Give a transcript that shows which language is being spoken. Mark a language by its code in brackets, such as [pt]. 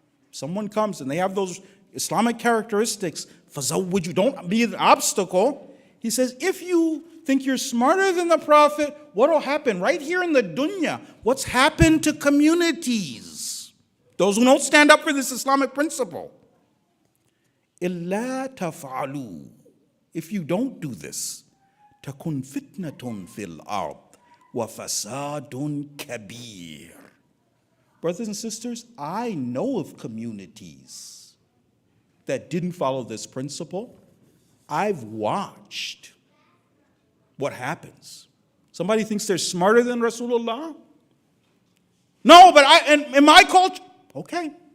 [en] Someone comes and they have those Islamic characteristics. [ar] فَزَوِّجُوهُ. [en] Don't be an obstacle. He says, if you think you're smarter than the Prophet, what will happen right here in the dunya? What's happened to communities? Those who don't stand up for this Islamic principle. [ar] إِلَّا تَفْعَلُوا. [en] If you don't do this, [ar] تَكُنْ فِتْنَةٌ فِي الْأَرْضِ وَفَسَادٌ كَبِيرٌ. [en] Brothers and sisters, I know of communities that didn't follow this principle. I've watched what happens. Somebody thinks they're smarter than Rasulullah? No, but in my culture, okay.